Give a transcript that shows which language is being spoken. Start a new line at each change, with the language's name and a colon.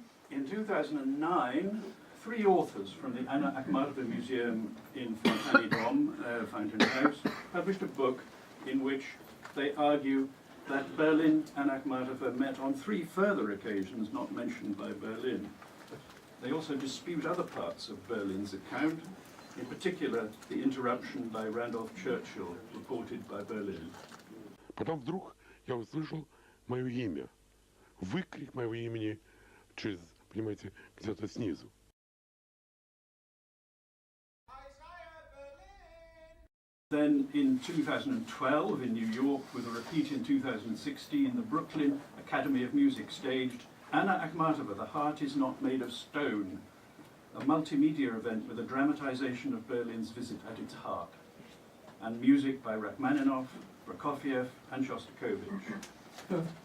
English: In 2009, 3 authors from the Anna Akhmatova Museum in Fountain House, published a book in which they argue that Berlin and Akhmatova met on 3 further occasions not mentioned by Berlin. They also dispute other parts of Berlin's account, in particular the interruption by Randolph Churchill reported by Berlin.
Russian: Потом вдруг я услышал мое имя. Выкрик моего имени через, понимаете, где-то снизу.
English: Then in 2012 in New York, with a repeat in 2016, the Brooklyn Academy of Music staged Anna Akhmatova, The Heart Is Not Made of Stone, a multimedia event with a dramatization of Berlin's visit at its heart, and music by Rachmaninoff, Prokofiev and Shostakovich.